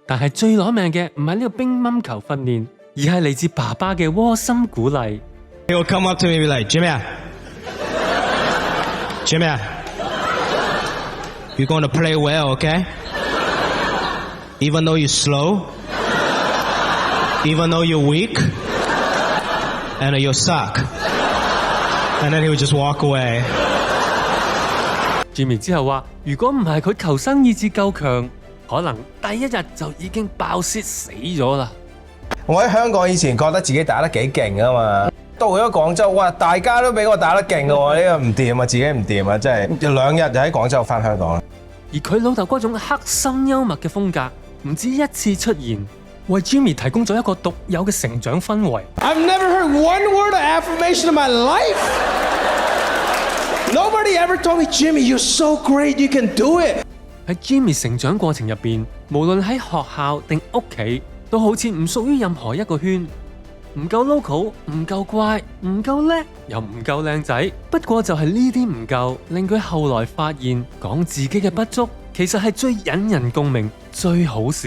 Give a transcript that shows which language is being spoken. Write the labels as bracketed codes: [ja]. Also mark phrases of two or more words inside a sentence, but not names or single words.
[yue] 但係最攞命嘅唔係呢個乒乓球訓練，而係嚟自爸爸嘅窩心鼓勵。 [en] He will come up to me and be like, Jimmy, you're going to play well, okay? Even though you're slow, even though you're weak, and you suck. And then he would just walk away. [yue] Jimmy 之後話，如果唔係佢求生意志夠強，可能第一日就已經爆泄死咗啦。我喺香港以前覺得自己打得幾勁啊嘛，到咗廣州，哇！大家都比我打得勁喎，呢個唔掂啊，自己唔掂啊，真係2日就喺廣州返香港啦。而佢老豆嗰種黑心幽默嘅風格，唔止一次出現，為 Jimmy 提供咗一個獨有嘅成長氛圍。 [en] I've never heard one word of affirmation in my life. Nobody ever told me, Jimmy, you're so great, you can do it. [yue] 喺 Jimmy 成長過程入邊，無論喺學校定屋企，都好似唔屬於任何一個圈，唔夠 local， 唔夠乖，唔夠叻，又唔夠靚仔。不過就係呢啲唔夠，令佢後來發現講自己嘅不足，其實係最引人共鳴、最好笑。